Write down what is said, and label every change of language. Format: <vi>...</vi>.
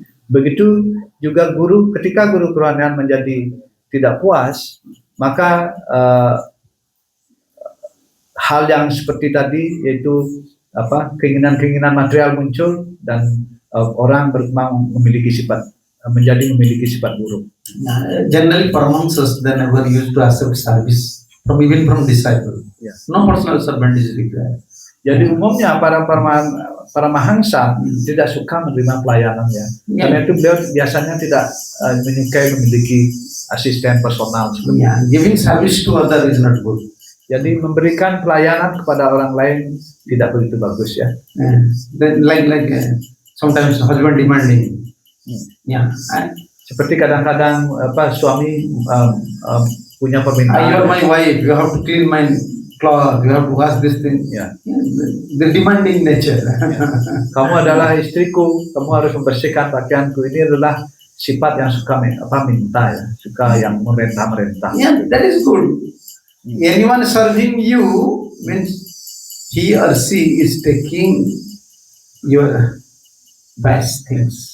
<id>Begitu juga guru, ketika guru kerohanian menjadi tidak puas, maka hal yang seperti tadi, yaitu keinginan-keinginan material muncul dan orang memiliki sifat memiliki sifat buruk.</id> <en>Generally, Paramahamsas they never used to accept service from even from disciple. Yeah. No personal servant is required.</en> <id>Jadi umumnya para mahangsa tidak suka menerima pelayanan ya. Karena itu beliau biasanya tidak menyukai memiliki asisten personal.</id> <en>Yeah, giving service to other is not good.</en> <id>Jadi memberikan pelayanan kepada orang lain tidak begitu bagus ya.</id> <en>Then sometimes husband demanding. Yeah.</en> <id>Seperti kadang-kadang suami punya permintaan.</id> <en>You're my wife. You have to clean my cloth. You have to wash this thing.</en> <id>Ya.</id> <en>The demanding nature.</en> <id>Kamu adalah istriku. Kamu harus membersihkan pakaianku. Ini adalah sifat yang suka minta ya, suka yang merintah-merintah.</id> <en>Yeah, that is good. Anyone serving you means he or she is taking your best things.</en>